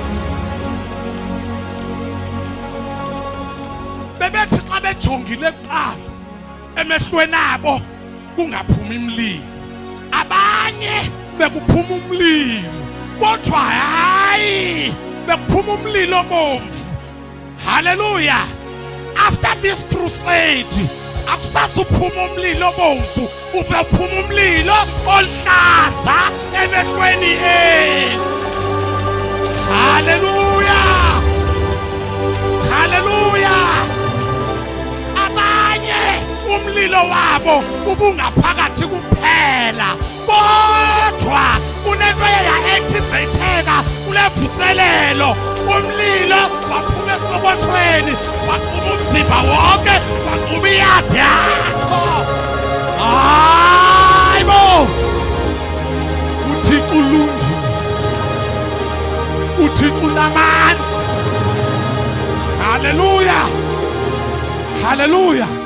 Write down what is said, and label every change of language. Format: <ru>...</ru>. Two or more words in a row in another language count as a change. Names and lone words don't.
<xh>Bebethi xa bejongile kuqala emehlweni abo kungaphumi imlilo. Abanye bekuphuma umlilo, kodwa hayi bekuphuma umlilo obomvu. Hallelujah.</xh> <en>After this crusade</en> <xh>akusazuphuma umlilo obomvu, uphuma umlilo oluhlaza emehlweni enu. Hallelujah. Hallelujah. Abanye umlilo wabo ubungaphakathi kuphela, kodwa kunento eya-activateka kulevuselelo. Umlilo waphuma esokothweni, waquma umzimba wonke, waquma iyadi yakho. Hayibo. uThixo ulungile, uThixo unamandla. Hallelujah. Hallelujah.</xh>